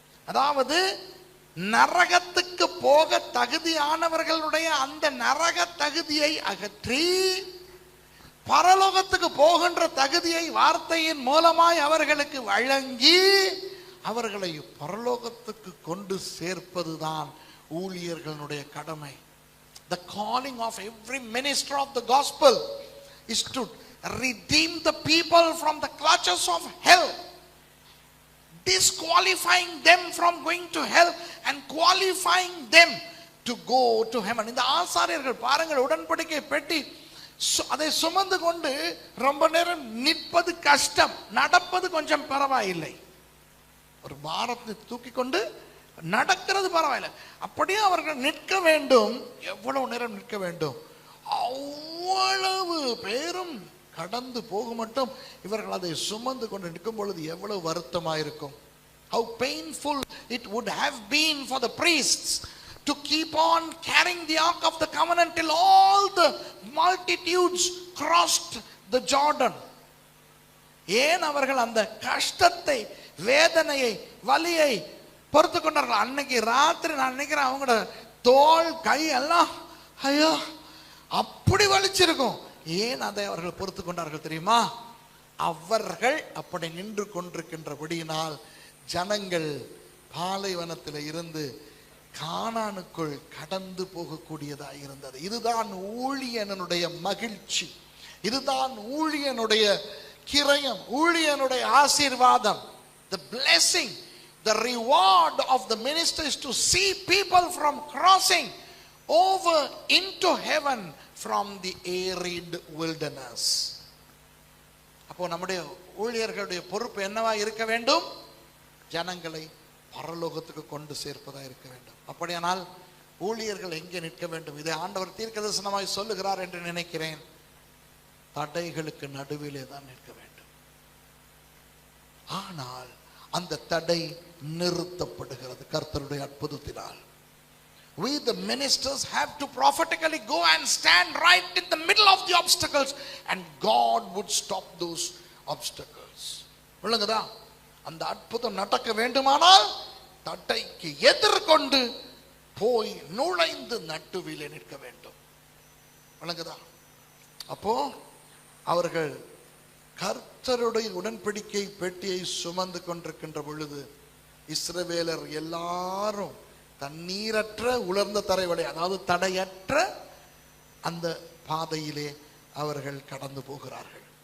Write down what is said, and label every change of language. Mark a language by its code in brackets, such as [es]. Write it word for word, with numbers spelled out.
[ta] அதாவது நரகத்துக்கு போக தகுதியானவர்களுடைய அந்த நரக தகுதியை அகற்றி பரலோகத்துக்கு போகின்ற தகுதியை வார்த்தையின் மூலமாய் அவர்களுக்கு வழங்கி அவர்களை பரலோகத்துக்கு கொண்டு சேர்ப்பதுதான் ஊழியர்களுடைய கடமை. [en] The calling of every minister of the gospel is to redeem the people from the clutches of hell, disqualifying them from going to hell and qualifying them to go to heaven. [ta] இந்த ஆசாரியர்கள் பாருங்கள், உடன்படிக்கை பெட்டி அதை சுமந்து கொண்டு ரொம்ப நேரம் நிற்பது கஷ்டம், நடப்பது கொஞ்சம் பரவாயில்லை, ஒரு பாரத்தை தூக்கி கொண்டு நடக்கிறது பரவாயில்லை, அப்படியே அவர்கள் நிற்க வேண்டும். எவ்வளவு நேரம் நிற்க வேண்டும்? அவ்வளவு பேரும் கடந்து போக மட்டும் இவர்கள் அதை சுமந்து கொண்டு நிற்கும் பொழுது எவ்வளவு வருத்தமாயிருக்கும். [en] How painful it would have been for the priests to keep on carrying the ark of the covenant till all the multitudes crossed the Jordan. [ta] ஏன் அவர்கள் அந்த கஷ்டத்தை, வேதனையை, வலியை பொறுத்து கொண்டார்கள். அன்னைக்கு ராத்திரி நான் நினைக்கிறேன் அவங்களோட தோல் கை எல்லாம் ஐயோ அப்படி வலிச்சிருக்கும். ஏன் அதை அவர்கள் பொறுத்து கொண்டார்கள் தெரியுமா? அவர்கள் அப்படி நின்று கொண்டிருக்கின்றபடியினால் ஜனங்கள் பாலைவனத்தில் இருந்து கானானுக்குள் கடந்து போகக்கூடியதாக இருந்தது. இதுதான் ஊழியனுடைய மகிழ்ச்சி, இதுதான் ஊழியனுடைய கிரயம், ஊழியனுடைய ஆசீர்வாதம். [en] The blessing, the reward of the minister is to see people from crossing over into heaven from the arid wilderness. [ta] அப்போ நம்முடைய ஊழியர்களுடைய பொறுப்பு என்னவா இருக்க வேண்டும்? ஜனங்களை பரலோகத்துக்கு கொண்டு சேர்ப்பதா இருக்க வேண்டும். அப்படியானால் ஊழியர்கள் எங்கே நிற்க வேண்டும்? இதை ஆண்டவர் தீர்க்க தரிசனமாய் சொல்லுகிறார் என்று நினைக்கிறேன். தடைகளுக்கு நடுவிலே தான் நிற்க வேண்டும். ஆனால் அந்த தடை நிறுத்தப்படுகிறது கர்த்தருடைய அற்புதத்தினால். [en] We the ministers have to prophetically go and stand right in the middle of the obstacles and God would stop those obstacles. [ta] விளங்குதா? அந்த அற்புதம் நடக்க வேண்டுமானால் தடைக்கு எதிர்கொண்டு போய் நுழைந்து நடுவிலே நிற்க வேண்டும். விளங்குதா? அப்போ அவர்கள் கர்த்தருடைய உடன்படிக்கை பெட்டியை சுமந்து கொண்டிருக்கின்ற பொழுது இஸ்ரவேலர் எல்லாரும் தண்ணீரற்ற உலர்ந்த தரைவழி, அதாவது தடையற்ற அந்த பாதையிலே அவர்கள் கடந்து போகிறார்கள்.